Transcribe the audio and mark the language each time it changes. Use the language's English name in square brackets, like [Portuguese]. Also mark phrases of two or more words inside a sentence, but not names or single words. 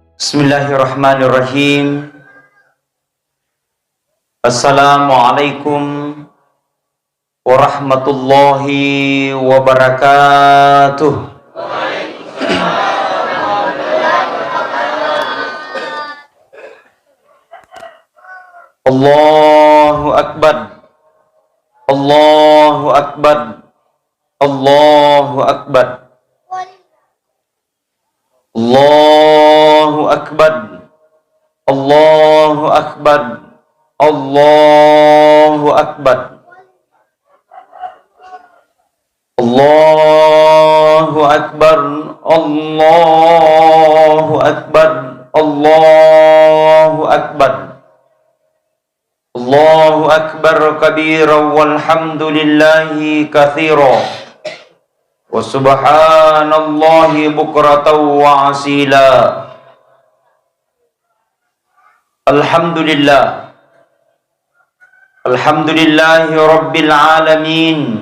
[Arabic] بسم الله الرحمن الرحيم. السلام عليكم ورحمة الله وبركاته. الله أكبر. الله أكبر. الله أكبر. الله أكبر. الله أكبر. الله أكبر. الله أكبر. الله أكبر. الله أكبر. الله أكبر كبيرا والحمد لله كثيرا. وسبحان الله بكرة وأصيلا. الحمد لله. الحمد لله رب العالمين.